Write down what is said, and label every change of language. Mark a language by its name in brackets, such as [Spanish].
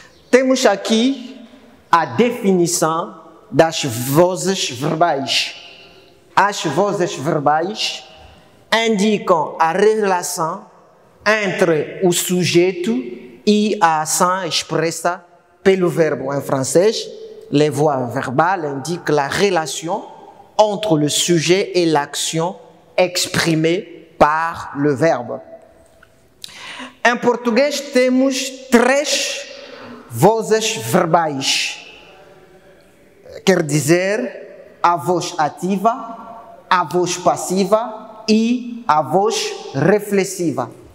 [Portuguese] Temos aqui a definição das vozes verbais. As vozes verbais indicam a relação entre o sujeito e a ação expressa pelo verbo. [French] En français, les voix verbales indiquent la relation entre le sujet et l'action exprimée par le verbe. [Portuguese] Em português temos 3 vozes verbais. Quer dizer, a voz ativa, a voz passiva e a voz reflexiva.